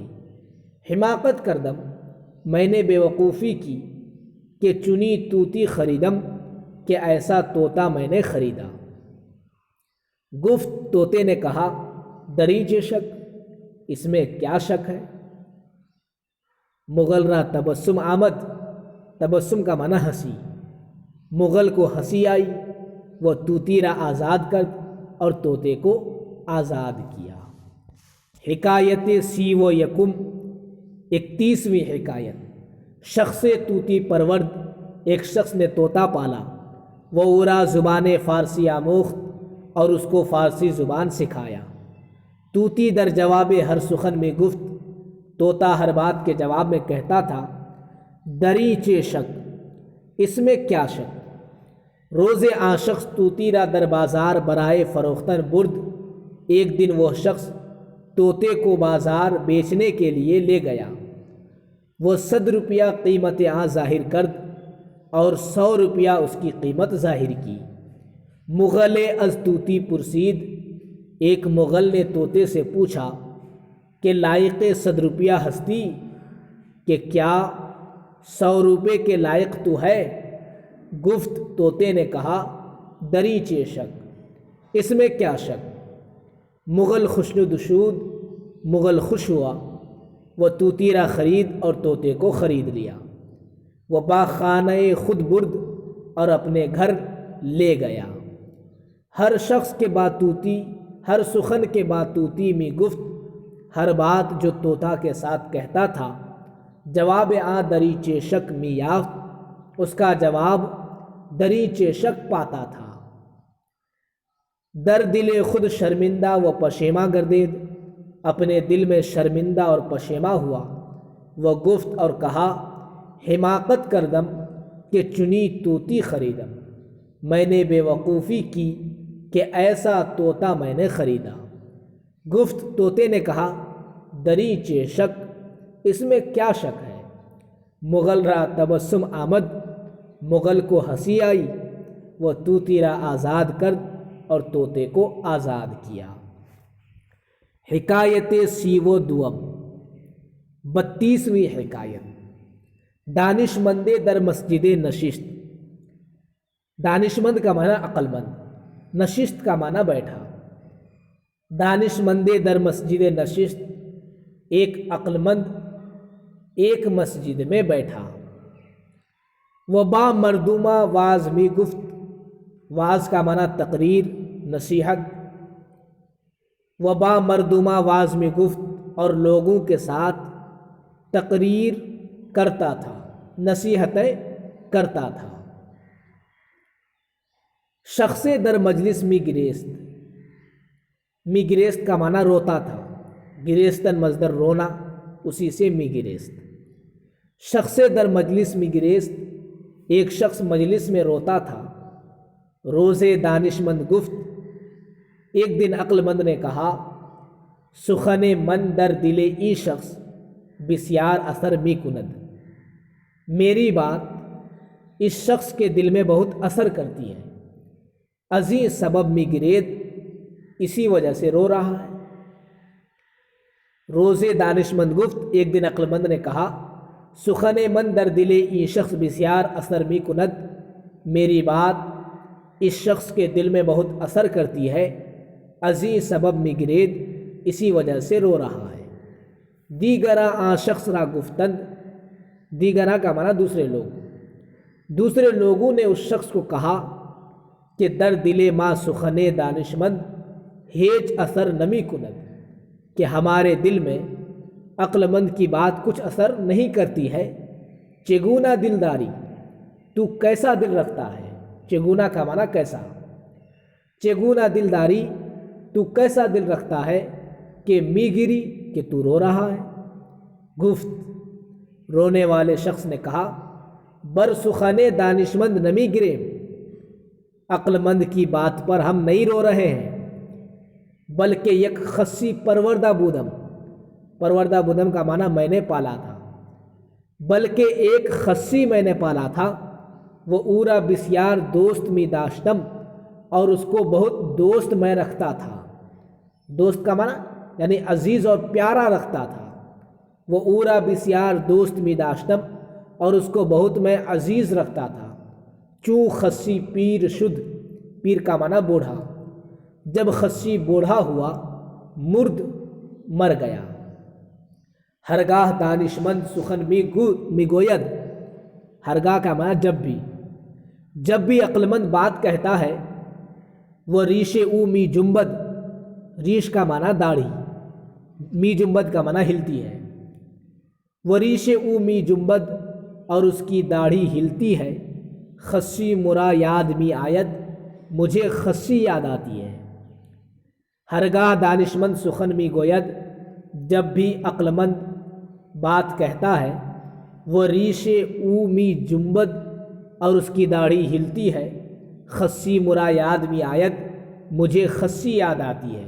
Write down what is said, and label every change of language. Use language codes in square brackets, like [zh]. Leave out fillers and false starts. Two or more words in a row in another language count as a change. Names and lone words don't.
[fa] حماقت کردم، [ur] میں نے بیوقوفی کی، [fa] کہ چنی طوطی خریدم، [ur] کہ ایسا طوطا میں نے خریدا۔ گفت، طوطے نے کہا، [fa] دریچے شک، [ur] اس میں کیا شک ہے؟ [fa] مغل را تبسم آمد۔ [ur] تبسم کا معنی ہنسی۔ مغل کو ہنسی آئی، [fa] وہ طوطی را آزاد کرد [ur] اور طوطے کو آزاد کیا۔ [fa] حکایت سی و یکم، [ur] 31ویں حکایت۔ [fa] شخص طوطی پرورد، [ur] ایک شخص نے طوطا پالا، [fa] وہ اورا زبان فارسی آموخت [ur] اور اس کو فارسی زبان سکھایا۔ [fa] طوطی در جواب ہر سخن میں گفت، [ur] طوطا ہر بات کے جواب میں کہتا تھا، [fa] دریچے شک، [ur] اس میں کیا شک؟ [fa] روز آشخص طوطی را در بازار برائے فروختن برد۔ [ur] ایک دن وہ شخص طوطے کو بازار بیچنے کے لیے لے گیا۔ [fa] وہ 100 روپیہ قیمت آ ظاہر کرد [ur] اور 100 روپیہ اس کی قیمت ظاہر کی۔ [fa] مغل از طوطی پرسید، [ur] ایک مغل نے طوطے سے پوچھا کہ [fa] لائق 100 روپیہ ہستی [ur] کہ کیا 100 روپے کے لائق تو ہے؟ گفت طوطے نے کہا [fa] دریچے شک، [ur] اس میں کیا شک؟ [fa] مغل خشندشود، [ur] مغل خوش ہوا، [fa] وہ طوطی را خرید [ur] اور طوطے کو خرید لیا۔ [fa] وہ با خانہ خود برد [ur] اور اپنے گھر لے گیا۔ [fa] ہر شخص کے با طوطی، ہر سخن کے با طوطی می گفت، [ur] ہر بات جو طوطا کے ساتھ کہتا تھا [fa] جواب آ دریچے شک می یافت، [ur] اس کا جواب [fa] دریچے شک [ur] پاتا تھا۔ [fa] در دل خود شرمندہ و پشیماں گردید، [ur] اپنے دل میں شرمندہ اور پشیماں ہوا۔ [fa] وہ گفت [ur] اور کہا [fa] حماقت کردم کہ چنی طوطی خریدم، [ur] میں نے بے وقوفی کی کہ ایسا طوطا میں نے خریدا۔ گفت طوطے نے کہا [fa] دریچے شک، [ur] اس میں کیا شک ہے؟ [fa] مغل را تبسم آمد، [ur] مغل کو ہنسی آئی، [fa] وہ طوطی را آزاد کرد [ur] اور طوطے کو آزاد کیا۔ حکایت 32 32ویں حکایت۔ [fa] دانش مند در مسجد نشست۔ [ur] دانش مند کا معنی عقل مند، نشست کا معنی بیٹھا۔ [fa] دانش مند در مسجد نشست، [ur] ایک عقل مند ایک مسجد میں بیٹھا۔ [fa] وہ با مردمہ واز می گفت، [ur] واز کا معنی تقریر، نصیحت۔ [fa] وہ با مردمہ واز می گفت، [ur] اور لوگوں کے ساتھ تقریر کرتا تھا، نصیحتیں کرتا تھا۔ [fa] شخص در مجلس می گریست، می گریست [ur] کا معنی روتا تھا، گریستن مصدر رونا، اسی سے [fa] می گریست۔ شخص در مجلس می گریست، [ur] ایک شخص مجلس میں روتا تھا۔ [fa] روز دانش مند گفت، [ur] ایک دن عقل مند نے کہا [fa] سخن من در دل ای شخص بسیار اثر می کند، [ur] میری بات اس شخص کے دل میں بہت اثر کرتی ہے۔ [fa] ازیں سبب می گرید، [ur] اسی وجہ سے رو رہا ہے۔ [fa] روز دانش مند گفت، [ur] ایک دن عقل مند نے کہا [fa] سخن من در دل ای شخص بسیار اثر می کند، [ur] میری بات اس شخص کے دل میں بہت اثر کرتی ہے۔ [fa] ازیں سبب می گرید، [ur] اسی وجہ سے رو رہا ہے۔ [fa] دیگرا آ شخص را گفتند، [ur] دیگرا کا معنی دوسرے لوگ، دوسرے لوگوں نے اس شخص کو کہا کہ [fa] در دل ما سخن دانش مند ہیچ اثر نمی کند، [ur] کہ ہمارے دل میں عقل مند کی بات کچھ اثر نہیں کرتی ہے۔ [fa] چگونا دلداری، [ur] تو کیسا دل رکھتا ہے؟ چگونا کا معنی کیسا، [fa] چگونا دلداری، [ur] تو کیسا دل رکھتا ہے کہ [fa] می گری، [ur] کہ تو رو رہا ہے۔ گفت، رونے والے شخص نے کہا [fa] بر سخن دانش مند نمی گرے، [ur] عقل مند کی بات پر ہم نہیں رو رہے ہیں، [fa] بلکہ یک خصی پروردہ بودم، پروردہ بودم [ur] کا معنی میں نے پالا تھا، بلکہ ایک خصی میں نے پالا تھا، [fa] وہ اورا بسیار دوست می داشتم، [ur] اور اس کو بہت دوست میں رکھتا تھا۔ دوست کا معنی یعنی عزیز اور پیارا رکھتا تھا۔ [fa] وہ اورا بسیار دوست می داشتم، [ur] اور اس کو بہت میں عزیز رکھتا تھا۔ [fa] چوں خصی پیر شد، [ur] پیر کا معنی بوڑھا، جب خصی بوڑھا ہوا، مرد مر گیا۔ [fa] ہرگاہ دانش مند سخن می گوید، [ur] ہرگاہ کا معنی جب بھی عقل مند بات کہتا ہے، [fa] وہ ریش او می جنبد، [ur] ریش کا معنی داڑھی، [fa] می جنبد [ur] کا معنی ہلتی ہے، [fa] وہ ریش او می جنبد، [ur] اور اس کی داڑھی ہلتی ہے۔ [fa] خصی مرا یاد می آید، [ur] مجھے خصی یاد آتی ہے۔ [fa] ہرگاہ دانش مند سخن می گوید، [ur] جب بھی عقل مند بات کہتا ہے، [fa] وہ ریش او می جنبد، [ur] اور اس کی داڑھی ہلتی ہے۔ [fa] خصی مرا یاد می آید، [ur] مجھے خصی یاد آتی ہے۔